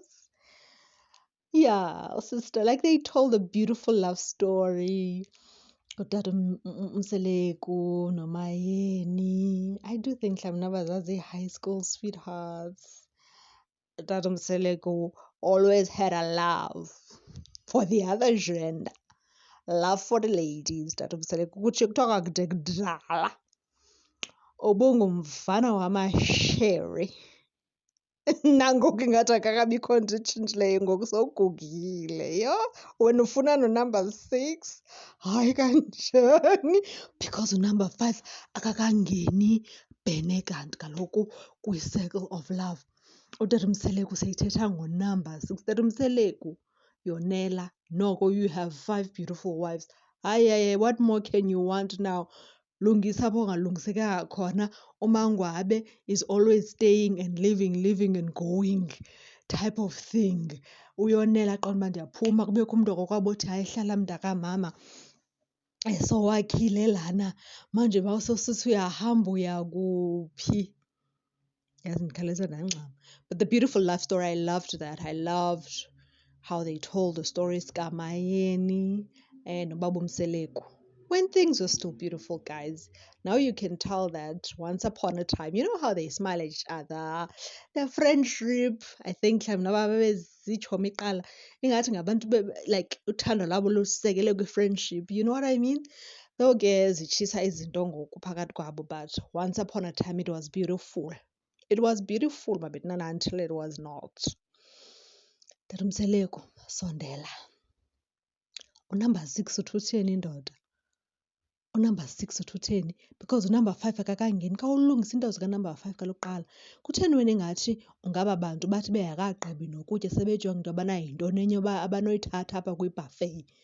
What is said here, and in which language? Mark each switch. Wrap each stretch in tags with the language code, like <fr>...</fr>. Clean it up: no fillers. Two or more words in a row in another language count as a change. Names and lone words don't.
<en>Yeah, sister, like they told a beautiful love story.</en> <xh>Utata Mseleko noMayeni.</xh> <en>I do think mhlawumbi high school sweethearts. Utata Mseleko always had a love. for the other gender. Love for the ladies.</en> <xh>Tatomseleko kutsho kuthiwa kakude kudala ubungumfana wamasheri. Nangoku ingathi akakabikho nto itshintshileyo, ngoku sowugugile. Yho, wena ufuna no-number 6? Hayi kanjani? Because u-number 5 akakangeni bhene kanti kaloku kwi-</xh> <en>circle of love.</en> <xh>Utatomseleku seyithetha ngo-number 6. Tatomseleku, yonela.</xh> <en>Noko you have 5 beautiful wives. Hayi, what more can you want now?</en> <xh>Lungisa apho ungalungisekanga khona.</xh> <en>Umangwabe is always staying and living and going type of thing.</en> <xh>Uyonela qonda uba ndiyaphuma, kubekho umntu wakokwabo othi hayi hlala mntakamama.</xh> <zu>Sowakhile lana, manje mawusosithi uyahamba uya kuphi?</zu> <xh>Yazi ndikhalisa ndangxama.</xh> <en>But the beautiful love story, I loved that. I loved how they told the story sikaMayeni and Ubaba Mseleku. When things were still beautiful, guys. Now you can tell that once upon a time, you know how they smile at each other, their friendship. I think</en> <xh>babezitshomi kuqala ingathi ngabantu like uthando lwabo lusekele kwi-friendship.</xh> <en>You know what I mean?</en> <xh>Though ke zitshisa izinto ngoku phakathi kwabo,</xh> <en>but once upon a time it was beautiful. It was beautiful, mabetnana, until it was not.</en> <xh>Tatomseleko, sondela. Unumber 6 uthi utheni indoda? Unumber 6 uthi utheni? Because unumber 5 akakangeni. Khawulungise into zikanumber 5 kaloku qala. Kutheni wena ingathi ungaba bantu bathi bengakagqibi nokutya sebejonga into yobana yintoni enye abanoyithatha apha kwibuffet?</xh>